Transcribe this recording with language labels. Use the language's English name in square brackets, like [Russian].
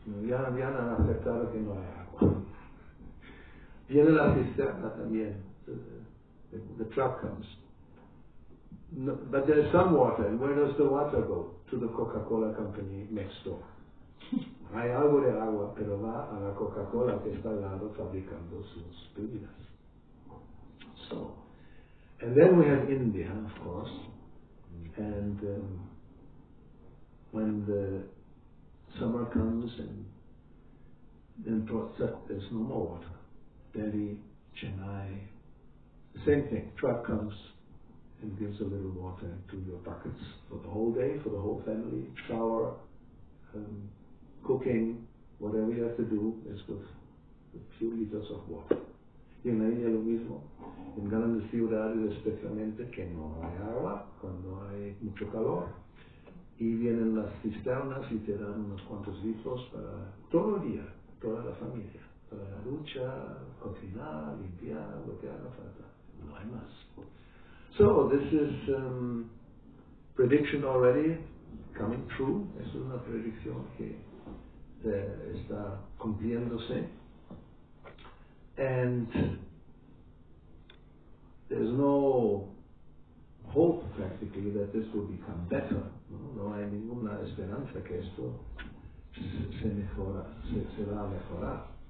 [Spanish] Ya han aceptado que no hay agua. Viene la cisterna también. [English] The truck comes. No, but there's some water, and where does the water go? To the Coca-Cola company next door. [Spanish] Hay algo de agua, pero va a la Coca-Cola que está al lado fabricando sus bebidas. [English] So, and then we have India, of course. And when the summer comes and then there's no more water. Delhi, Chennai, the same thing. Truck comes and gives a little water into your buckets for the whole day, for the whole family. Shower, cooking, whatever you have to do is with a few liters of water. [Spanish] Y en la India lo mismo, en grandes ciudades especialmente que no hay agua, cuando hay mucho calor, y vienen las cisternas y te dan unos cuantos litros para todo el día, toda la familia, para la ducha, cocinar, limpiar, lo que haga falta, no hay más. [English] So this is prediction already coming true, [Spanish] es una predicción que está cumpliéndose. [English] And there's no hope practically that this will become better. [Spanish] No hay ninguna esperanza que esto se va a mejorar.